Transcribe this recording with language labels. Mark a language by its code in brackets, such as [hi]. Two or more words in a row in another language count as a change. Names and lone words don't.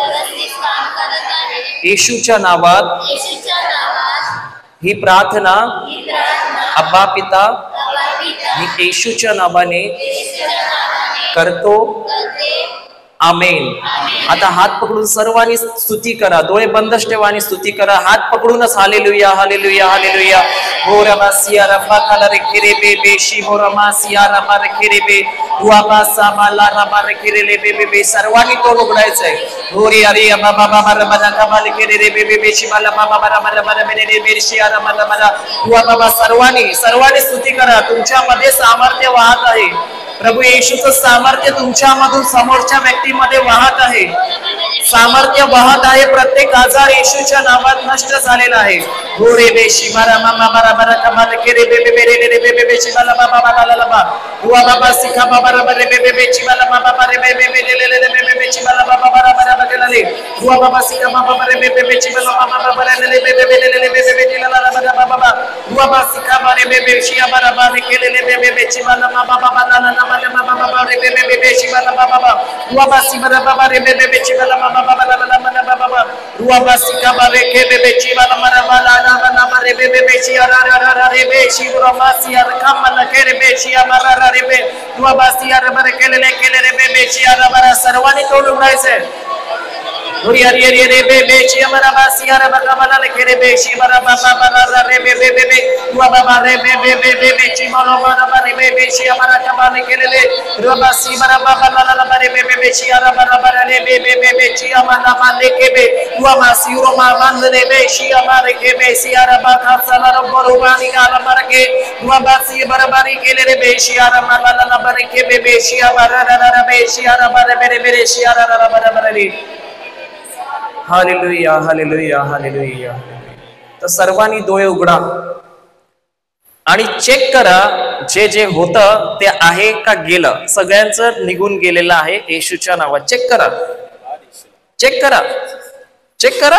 [mr] येशूच्या नावात ही प्रार्थना अब्बा पिता मी येशूच्या नावाने करतो. आमेन. आता हात पकडून सर्वांनी स्तुती करा. डोळे बंदच ठेवा आणि स्तुती करा. हात पकडूनच हालेलुया, हालेलुया, हालेलुया. हो रमासिया रफा काला रेखेरे बे बेशी हो रमासिया रमा रेखेरे बे हुआबा सामाला रमा रेखेरे ले बे बे. सर्वांनी तोंड उघडायचंय. हो रे अरे अबा बाबा मरा मरा कमा रेखेरे रे बे बे बेशी मला बाबा मरा मरा मरा मेरे रे बेशिया रमा मरा हुआ बाबा. सर्वांनी स्तुती करा. तुमच्यामध्ये सामर्थ्य वाहत आहे. प्रभू येशूचं सामर्थ्य तुमच्यामधून समोरच्या व्यक्तीमध्ये वाहत आहे. सामर्थ्य वाहत आहे. प्रत्येक आजार येशूच्या नावात नष्ट झालेला आहे. हो रे बेशी मारा मामा मारा मारा कमा के रे बे बे बे रे बे बे बेशी मला बाबा बाबा ला बा हुआ बाबा सिखा बाबा रे बे बे बेची मला बाबा रे बे बे बे ले ले बे बे बेची मला बाबा बाबा बाबा बाबा ले हुआ बाबा सिखा बाबा रे बे बे बेची मला बाबा बाबा ले ले बे बे बे ले ले बे बे बे ला बाबा बाबा हुआ बाबा सिखा रे बे बे शिया मारा बाबा के ले ले बे बे बेची मला बाबा बाबा ला ला बाबा बाबा रे बे बे बेची मला बाबा बाबा हुआ बाबा सिमरा बाबा रे बे बे बेची मला बाबा बाबा ला ला बाबा बाबा हुआ बाबा सिखा रे के बे बेची मला मारा बाला ला ला रे बे बे बेची रा रा रा रे बेची रोमासिया कम ला के रे बेची मारा रा रे बे हुआ बाबा सिया रे के ले रे बे बेची रा रा. सर्वांनी तोंड उघडायचंय. Uri ari ari re be be chi amara basi ara baka bala le kere be shi bara baba bala re be be be be wa baba re be be be be be chi mala bara bare be be shi amara ka bale kere le ro basi bara baba bala la bare be be be chi ara bara bara le be be be be chi amara bale ke be wa masi ro ma band le be shi amara ke be si ara baka sala ro boru bani ala bara ke wa basi bara bari kere le be shi ara mala la bare ke be be shi amara ra be shi ara bare be shi ara ra bara bare le हालेलुया हालेलुया हालेलुया. तर सर्वांनी डोळे उघडा आणि चेक करा जे जे होतं ते आहे का गेलं. सगळ्यांचं निघून गेलेलं आहे येशूच्या नावात. चेक करा, चेक करा, चेक करा.